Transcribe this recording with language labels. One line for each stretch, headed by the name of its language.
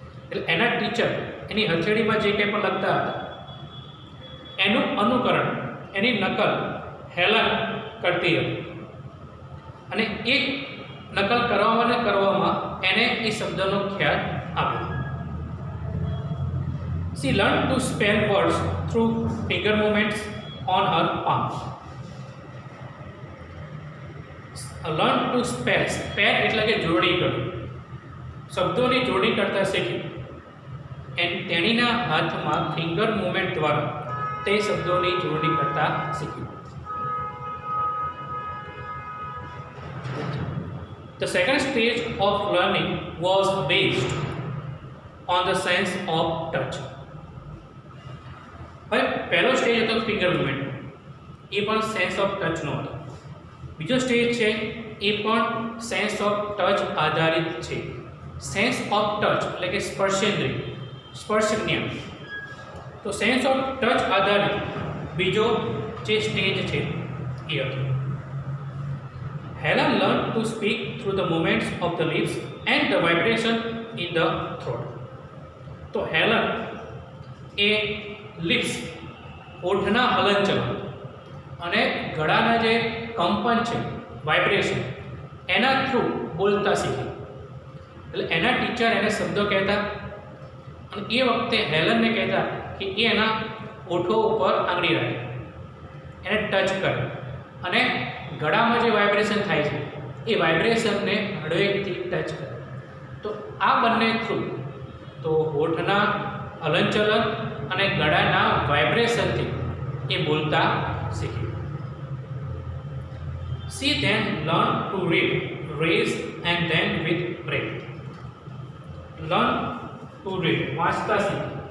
Gujarati: એટલે એના teacher Annie હથેળીમાં જે કંઈ પણ લખતા હતા એનું અનુકરણ, એની નકલ હેલન કરતી હતી. અને એ નકલ કરવામાં એને એ શબ્દનો ખ્યાલ આવ્યો.
English: She learned to spell words through finger movements on her palms. Learn to spell.
Gujarati: Spell એટલે કે જોડી કરવી. શબ્દોની જોડી કરતા શીખી. તેણીના હાથમાં ફિંગર મૂવમેન્ટ દ્વારા તે શબ્દોની જોડી કરતા શીખ્યું.
English: The second stage of learning was based on the sense of touch.
Gujarati: હવે પહેલો સ્ટેજ હતો ફિંગર મૂવમેન્ટ, એ પણ સેન્સ ઓફ ટચનો હતો. બીજો સ્ટેજ છે એ પણ સેન્સ ઓફ ટચ આધારિત છે. સેન્સ ઓફ ટચ એટલે કે સ્પર્શેન્દ્રિય, સ્પર્શજ્ઞાન. તો સેન્સ ઓફ ટચ આધારિત બીજો જે સ્ટેજ છે એ હતો.
English: Helen learned to speak through the movements of the lips and the vibration in the throat.
Gujarati: તો હેલન એ લિપ્સ, હોઠના હલનચલન અને ગળાના જે કંપન છે, વાઇબ્રેશન, એના થ્રુ બોલતા શીખી. એટલે એના ટીચર એને શબ્દો કહેતા અને એ વખતે હેલનને કહેતા કે એ એના હોઠો ઉપર આંગળી રાખે, એને ટચ કરે અને ગળામાં જે વાઇબ્રેશન થાય છે એ વાઇબ્રેશનને હળવેકથી ટચ કરે. તો આ બંને થ્રુ, તો હોઠના હલનચલન અને ગળાના વાઇબ્રેશનથી એ બોલતા શીખ્યું.
English: She then learned to read, raise and then with breath. Learn to read,
Gujarati: વાંચતા શીખ્યું.